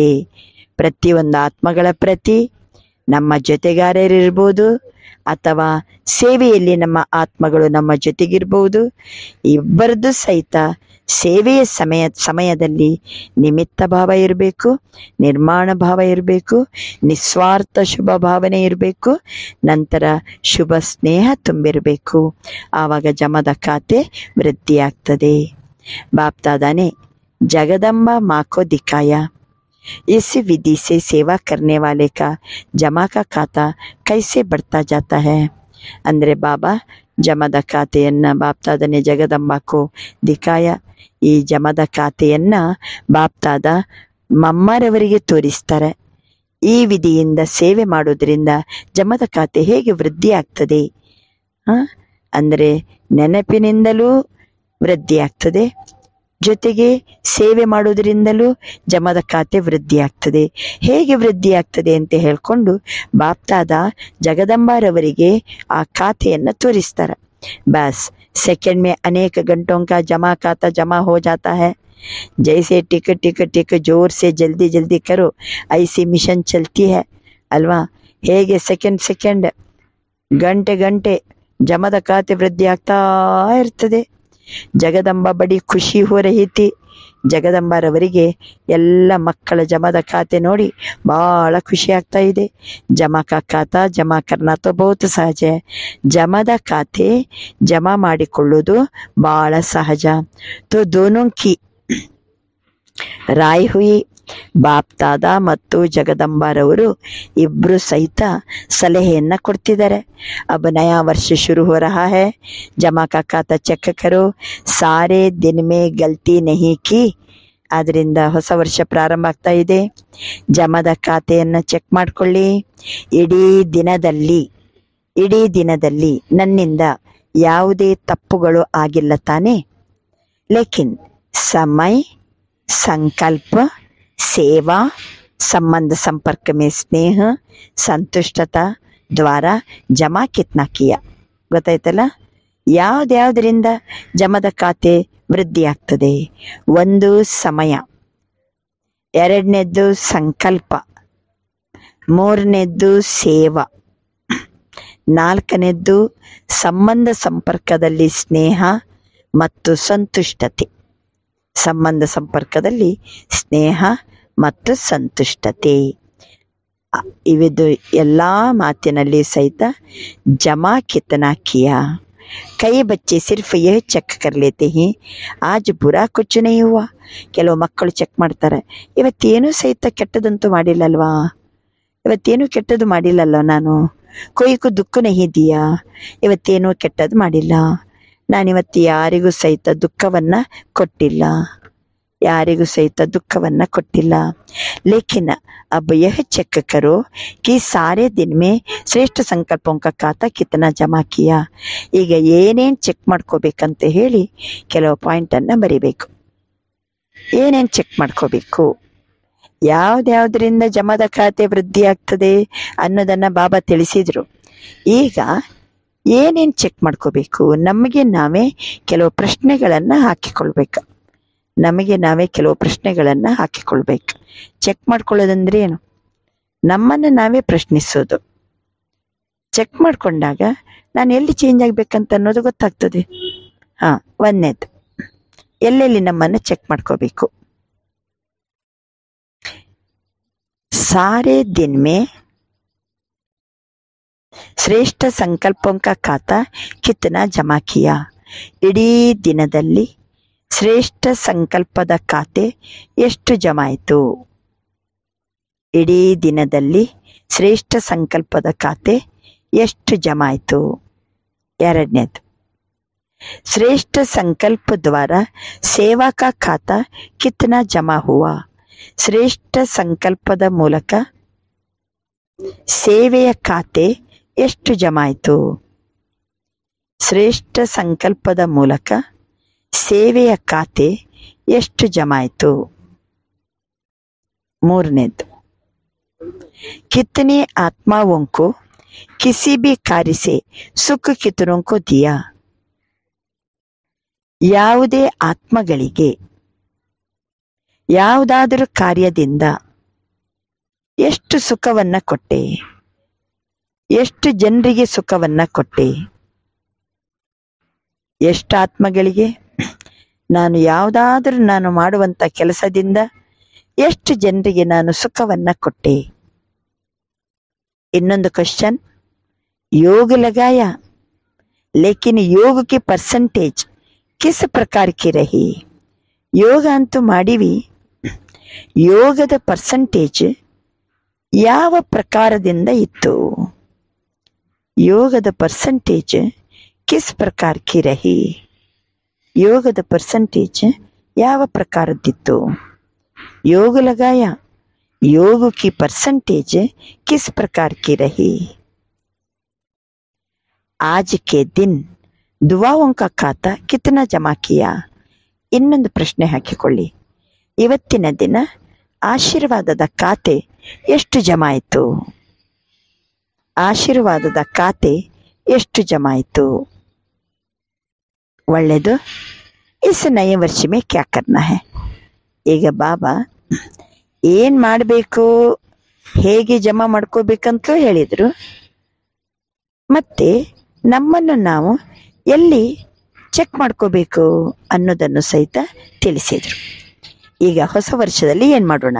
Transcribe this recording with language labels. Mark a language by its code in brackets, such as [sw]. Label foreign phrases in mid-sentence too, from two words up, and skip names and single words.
[kn] ಪ್ರತಿಯೊಂದು ಆತ್ಮಗಳ ಪ್ರತಿ ನಮ್ಮ ಜೊತೆಗಾರರಿರ್ಬೋದು, ಅಥವಾ ಸೇವೆಯಲ್ಲಿ ನಮ್ಮ ಆತ್ಮಗಳು ನಮ್ಮ ಜೊತೆಗಿರ್ಬೋದು, ಇಬ್ಬರದ್ದು ಸಹಿತ ಸೇವೆಯ ಸಮಯದಲ್ಲಿ ನಿಮಿತ್ತ ಭಾವ ಇರಬೇಕು, ನಿರ್ಮಾಣ ಭಾವ ಇರಬೇಕು, ನಿಸ್ವಾರ್ಥ ಶುಭ ಭಾವನೆ ಇರಬೇಕು, ನಂತರ ಶುಭ ಸ್ನೇಹ ತುಂಬಿರಬೇಕು. ಆವಾಗ ಜಮದ ಖಾತೆ ವೃದ್ಧಿಯಾಗ್ತದೆ. [hi] बापदादा ने जगदम्बा माँ को दिखाया, इस विधि से सेवा करने वाले का जमा का खाता कैसे बढ़ता जाता है. [kn] ಅಂದ್ರೆ ಬಾಬಾ ಜಮದ ಖಾತೆಯನ್ನ [hi] बापदादा ने जगदम्बा को दिखाया. [kn] ಈ ಜಮದ ಖಾತೆಯನ್ನ ಬಾಪ್ತಾದ ಮಮ್ಮರವರಿಗೆ ತೋರಿಸ್ತಾರೆ. ಈ ವಿಧಿಯಿಂದ ಸೇವೆ ಮಾಡೋದ್ರಿಂದ ಜಮದ ಖಾತೆ ಹೇಗೆ ವೃದ್ಧಿ ಆಗ್ತದೆ? ಅಂದರೆ ನೆನಪಿನಿಂದಲೂ ವೃದ್ಧಿ ಆಗ್ತದೆ, ಜೊತೆಗೆ ಸೇವೆ ಮಾಡೋದ್ರಿಂದಲೂ ಜಮದ ಖಾತೆ ವೃದ್ಧಿ ಆಗ್ತದೆ. ಹೇಗೆ ವೃದ್ಧಿ ಆಗ್ತದೆ ಅಂತ ಹೇಳ್ಕೊಂಡು ಬಾಪ್ತಾದ ಜಗದಂಬಾರವರಿಗೆ ಆ ಖಾತೆಯನ್ನು ತೋರಿಸ್ತಾರೆ. [hi] बस सेकंड में अनेक घंटों का जमा खाता जमा हो जाता है. जैसे टिक टिक टिक जोर से जल्दी जल्दी करो, ऐसी मिशन चलती है अल्वा. [kn] ಹೇಗೆ ಸೆಕೆಂಡ್ ಸೆಕೆಂಡ್ ಗಂಟೆ ಗಂಟೆ ಜಮದ ಖಾತೆ ವೃದ್ಧಿ ಆಗ್ತಾ ಇರ್ತದೆ. [hi] जगदम्बा बड़ी खुशी हो रही थी. [kn] ಜಗದಂಬರವರಿಗೆ ಎಲ್ಲ ಮಕ್ಕಳ ಜಮದ ಖಾತೆ ನೋಡಿ ಬಹಳ ಖುಷಿ ಆಗ್ತಾ ಇದೆ. [hi] जमा का खाता जमा करना तो बहुत सहज. [kn] ಜಮದ ಖಾತೆ ಜಮಾ ಮಾಡಿಕೊಳ್ಳುವುದು ಬಹಳ ಸಹಜ. [hi] तो दोनों की राय हुई. [kn] ಬಾಪ್ತಾದ ಮತ್ತು ಜಗದಂಬರವರು ಇಬ್ರು ಸಹಿತ ಸಲಹೆಯನ್ನ ಕೊಡ್ತಿದ್ದಾರೆ. [hi] अब नया वर्ष शुरू हो रहा है, जमा का खाता चेक करो, सारे दिन में गलती नहीं की. [kn] ಆದ್ರಿಂದ ಹೊಸ ವರ್ಷ ಪ್ರಾರಂಭ ಆಗ್ತಾ ಇದೆ. ಜಮದ ಖಾತೆಯನ್ನ ಚೆಕ್ ಮಾಡ್ಕೊಳ್ಳಿ. ಇಡೀ ದಿನದಲ್ಲಿ ನನ್ನಿಂದ ಯಾವುದೇ ತಪ್ಪುಗಳು ಆಗಿಲ್ಲ ತಾನೆ. [hi] लेकिन समय, संकल्प, सेवा, संबंध संपर्क में स्नेह, संतुष्टता द्वारा जमा कितना किया ಗೊತ್ತಾಯ್ತಲ್ಲ. [kn] ಯಾವ್ದ್ಯಾವ್ದರಿಂದ ಜಮದ ಖಾತೆ ವೃದ್ಧಿ ಆಗ್ತದೆ? ಒಂದು ಸಮಯ, ಎರಡನೇದ್ದು ಸಂಕಲ್ಪ, ಮೂರನೇದ್ದು ಸೇವಾ, ನಾಲ್ಕನೇದ್ದು ಸಂಬಂಧ ಸಂಪರ್ಕದಲ್ಲಿ ಸ್ನೇಹ ಮತ್ತು ಸಂತುಷ್ಟತೆ. ಸಂಬಂಧ ಸಂಪರ್ಕದಲ್ಲಿ ಸ್ನೇಹ ಮತ್ತು ಸಂತುಷ್ಟತೆ. ಇವಿದು ಎಲ್ಲ ಮಾತಿನಲ್ಲಿ ಸಹಿತ [hi] जमा कितना किया, कई बच्चे सिर्फ यह ಚೆಕ್ कर लेते हैं आज बुरा कुछ नहीं हुआ. [kn] ಕೆಲವು ಮಕ್ಕಳು ಚೆಕ್ ಮಾಡ್ತಾರೆ, ಇವತ್ತೇನು ಸಹಿತ ಕೆಟ್ಟದಂತೂ ಮಾಡಿಲ್ಲಲ್ವಾ, ಇವತ್ತೇನು ಕೆಟ್ಟದ್ದು ಮಾಡಿಲ್ಲಲ್ವ ನಾನು, [hi] किसीको दुःख नहीं दिया, [kn] ಇವತ್ತೇನು ಕೆಟ್ಟದ್ದು ಮಾಡಿಲ್ಲ, ನಾನಿವತ್ತು ಯಾರಿಗೂ ಸಹಿತ ದುಃಖವನ್ನ ಕೊಟ್ಟಿಲ್ಲ, ಯಾರಿಗೂ ಸಹಿತ ದುಃಖವನ್ನ ಕೊಟ್ಟಿಲ್ಲ. [hi] ಲೇಕಿನ್ अब यह चेक करो कि सारे दिन में श्रेष्ठ संकल्पों का खाता कितना जमा किया. [kn] ಈಗ ಏನೇನು ಚೆಕ್ ಮಾಡ್ಕೋಬೇಕಂತ ಹೇಳಿ ಕೆಲವು ಪಾಯಿಂಟನ್ನು ಬರಿಬೇಕು. ಏನೇನು ಚೆಕ್ ಮಾಡ್ಕೋಬೇಕು, ಯಾವ್ದ್ಯಾವ್ದ್ರಿಂದ ಜಮದ ಖಾತೆ ವೃದ್ಧಿ ಆಗ್ತದೆ ಅನ್ನೋದನ್ನ ಬಾಬಾ ತಿಳಿಸಿದ್ರು. ಈಗ ಏನೇನು ಚೆಕ್ ಮಾಡ್ಕೋಬೇಕು, ನಮಗೆ ನಾವೇ ಕೆಲವು ಪ್ರಶ್ನೆಗಳನ್ನ ಹಾಕಿಕೊಳ್ಬೇಕು. ನಮಗೆ ನಾವೇ ಕೆಲವು ಪ್ರಶ್ನೆಗಳನ್ನ ಹಾಕಿಕೊಳ್ಬೇಕು. ಚೆಕ್ ಮಾಡ್ಕೊಳ್ಳೋದಂದ್ರೆ ಏನು? ನಮ್ಮನ್ನು ನಾವೇ ಪ್ರಶ್ನಿಸೋದು. ಚೆಕ್ ಮಾಡ್ಕೊಂಡಾಗ ನಾನು ಎಲ್ಲಿ ಚೇಂಜ್ ಆಗ್ಬೇಕಂತ ಅನ್ನೋದು ಗೊತ್ತಾಗ್ತದೆ. ಒಂದನೇದು, ಎಲ್ಲೆಲ್ಲಿ ನಮ್ಮನ್ನು ಚೆಕ್ ಮಾಡ್ಕೋಬೇಕು. [hi] सारे दिन में श्रेष्ठ संकल्पों का खाता कितना जमा किया. [kn] ಇಡೀ ದಿನದಲ್ಲಿ ಶ್ರೇಷ್ಠ ಸಂಕಲ್ಪದ ಖಾತೆ ಎಷ್ಟು ಜಮಾ ಆಯಿತು? ಇಡೀ ದಿನದಲ್ಲಿ ಶ್ರೇಷ್ಠ ಸಂಕಲ್ಪದ ಖಾತೆ ಎಷ್ಟು ಜಮಾ ಆಯಿತು? [hi] ಎರಡನೇದು, श्रेष्ठ संकल्प द्वारा सेवा का खाता कितना जमा हुआ. [kn] ಶ್ರೇಷ್ಠ ಸಂಕಲ್ಪದ ಮೂಲಕ ಸೇವೆಯ ಖಾತೆ ಎಷ್ಟು ಜಮಾ ಆಯಿತು? ಶ್ರೇಷ್ಠ ಸಂಕಲ್ಪದ ಮೂಲಕ ಸೇವೆಯ ಖಾತೆ ಎಷ್ಟು ಜಮಾ ಆಯಿತು? ಮೂರನೇದು, [hi] कितने आत्माओं को किसी भी कार्य से सुख कितनों को दिया. [kn] ಯಾವುದೇ ಆತ್ಮಗಳಿಗೆ ಯಾವುದಾದರೂ ಕಾರ್ಯದಿಂದ ಎಷ್ಟು ಸುಖವನ್ನ ಕೊಟ್ಟೆ, ಎಷ್ಟು ಜನರಿಗೆ ಸುಖವನ್ನ ಕೊಟ್ಟೆ. ಎಷ್ಟು ಆತ್ಮಗಳಿಗೆ ನಾನು ಯಾವುದಾದರೂ ನಾನು ಮಾಡುವಂತ ಕೆಲಸದಿಂದ ಎಷ್ಟು ಜನರಿಗೆ ನಾನು ಸುಖವನ್ನ ಕೊಟ್ಟೆ. ಇನ್ನೊಂದು ಕ್ವಶನ್, [hi] योग लगाया लेकिन योग की परसेंटेज किस प्रकार की रही. [kn] ಯೋಗ ಅಂತೂ ಮಾಡಿವಿ, ಯೋಗದ ಪರ್ಸೆಂಟೇಜ್ ಯಾವ ಪ್ರಕಾರದಿಂದ ಇತ್ತು? [hi] ಯೋಗದ परसेंटेज किस प्रकार की रही. [kn] ಯೋಗದ ಪರ್ಸೆಂಟೇಜ್ ಯಾವ ಪ್ರಕಾರದ್ದಿತ್ತು? [hi] योग लगाया, योग की परसेंटेज किस प्रकार की रही. आज के दिन दुआओं का खाता कितना जमा किया. [kn] ಇನ್ನೊಂದು ಪ್ರಶ್ನೆ ಹಾಕಿಕೊಳ್ಳಿ, ಇವತ್ತಿನ ದಿನ ಆಶೀರ್ವಾದದ ಖಾತೆ ಎಷ್ಟು ಜಮಾ ಆಯಿತು? ಆಶೀರ್ವಾದದ ಖಾತೆ ಎಷ್ಟು ಜಮಾ ಆಯಿತು? ಒಳ್ಳೆಯದು. [hi] इस नए वर्ष में क्या करना है. [kn] ಈಗ ಬಾಬಾ ಏನು ಮಾಡಬೇಕು, ಹೇಗೆ ಜಮಾ ಮಾಡ್ಕೋಬೇಕಂತಲೂ ಹೇಳಿದರು. ಮತ್ತೆ ನಮ್ಮನ್ನು ನಾವು ಎಲ್ಲಿ ಚೆಕ್ ಮಾಡ್ಕೋಬೇಕು ಅನ್ನೋದನ್ನು ಸಹಿತ ತಿಳಿಸಿದರು. ಈಗ ಹೊಸ ವರ್ಷದಲ್ಲಿ ಏನು ಮಾಡೋಣ?